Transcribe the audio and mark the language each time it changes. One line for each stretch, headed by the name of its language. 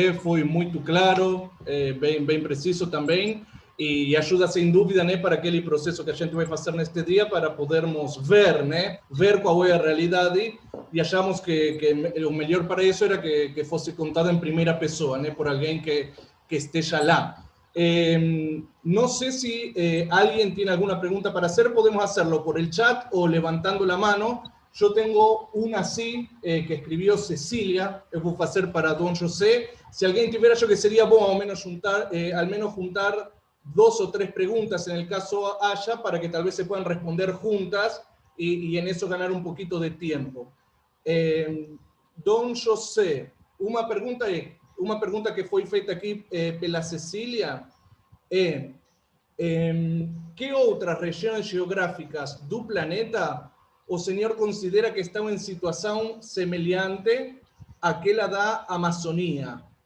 Portuguese: Foi muito claro, bem preciso também, e ajuda sem dúvida, né, para aquele processo que a gente vai fazer neste dia, para podermos ver, né, ver qual é a realidade, e achamos que o melhor para isso era que fosse contado em primeira pessoa, né, por alguém que esteja lá.
Spanish: No sé si alguien tiene alguna pregunta para hacer, podemos hacerlo por el chat o levantando la mano. Yo tengo una así que escribió Cecilia,
Portuguese: eu vou fazer para Don José.
Spanish: Si alguien tuviera, yo que sería bueno al menos juntar 2 o 3 preguntas en el caso haya, para que tal vez se puedan responder juntas y en eso ganar un poquito de tiempo.
Portuguese: Don José, uma pergunta que foi feita aqui pela Cecília é que outras regiões geográficas do planeta o senhor considera que estão em situação semelhante àquela da Amazônia?